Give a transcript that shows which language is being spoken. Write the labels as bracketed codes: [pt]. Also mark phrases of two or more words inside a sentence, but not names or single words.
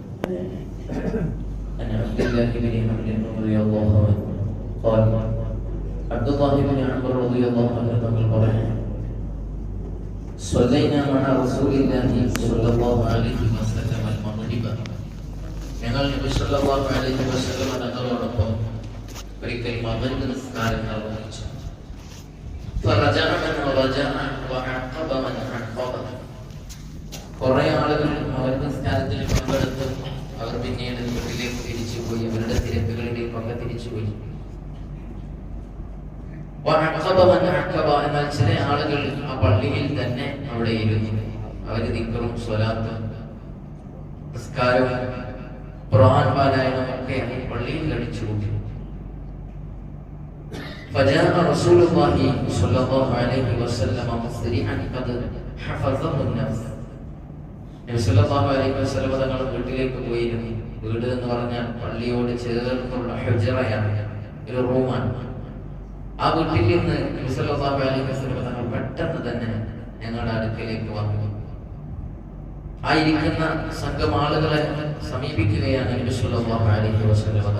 [ar] عن عبد الله بن عمرو رضي الله عنه قال عبد الله بن عمرو رضي الله عنه قال صلينا مع رسول الله صلى الله عليه وسلم المغرب [ml] ഞങ്ങൾ നബി സല്ലല്ലാഹു അലൈഹി വസല്ലം തങ്ങളോടൊപ്പം ഒരിക്കൽ മഗ്രിബ് നിസ്കാരം നിർവഹിച്ചു. [ar] فرجع من رجع وعقب من عقب. [ml] കുറേ ആളുകൾ മഗ്രിബ് നിസ്കാരത്തിൽ പങ്കെടുത്തു. അവർ പിന്നീട് വീട്ടിലേക്ക് തിരിച്ചുപോയി, അവരുടെ തിരക്കുകളിലേക്കൊക്കെ തിരിച്ചുപോയി. എന്നാൽ ചില ആളുകൾ ആ പള്ളിയിൽ തന്നെ അവിടെ ഇരുന്നു. അവർ ദിക്റും സ്വലാത്തും നിസ്കാരവും ഖുർആൻ പാരായണമൊക്കെ പള്ളിയിൽ കഴിച്ചുകൂട്ടി. [ar] فجاء رسول الله صلى الله عليه وسلم مسرعا قد حفظه النفس. [ml] നബി [ar] صلى الله عليه وسلم [ml] തങ്ങൾ വീട്ടിലേക്ക് പോയിരുന്നു. വീട് എന്ന് പറഞ്ഞാൽ പള്ളിയോട് ചേർന്നുള്ള ഹുജറയാണ്, ഒരു റൂമാണ്. ആ വീട്ടിൽ നിന്ന് നബി [ar] صلى الله عليه وسلم [ml] തങ്ങൾ പെട്ടെന്ന് തന്നെ ഞങ്ങളുടെ അടുക്കലേക്ക് വന്നു. ആയിരിക്കുന്ന സംഘം ആളുകളെ സമീപിക്കുകയാണ് നബി [ar] صلى الله عليه وسلم [ml] തങ്ങൾ.